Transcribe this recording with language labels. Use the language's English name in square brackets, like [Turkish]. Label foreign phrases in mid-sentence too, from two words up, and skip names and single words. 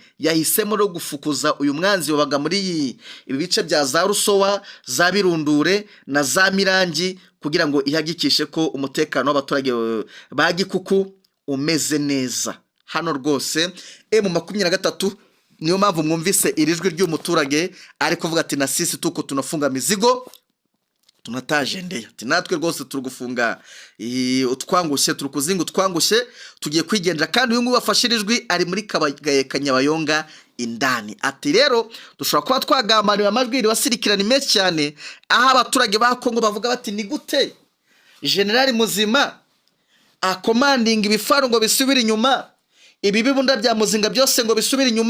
[Kinyarwanda] Yahisemo no gufukuza uyu mwanzi wabaga muri ibi bice bya za Rusowa, za Birundure na za Mirangi, kugira ngo ihagikishe ko umutekano w'abaturage ba Gikuku umeze neza. Hano rwose M23 niyo mpamvu mwumvise irijwi ry'umuturage ari kuvuga ati [Swahili] na sisi tuko tunafunga mizigo tunatagendeye, [Kinyarwanda] ati natwe rwose turugufunga utwangushye, turukuzinga utwangushye, tugiye kwigendera. Kandi uyu nguyu wafashirijwe ari muri Kanyabayonga indani. Ati rero dushobora kuba twagambanira amajwi wasirikirana menshi cyane, aho abaturage ba Kongo bavuga bati ni gute General Muzima akomandinga ibifaru ngo bisubire inyuma, ibi bibunda bya Muzinga byose ngo bisubire inyuma.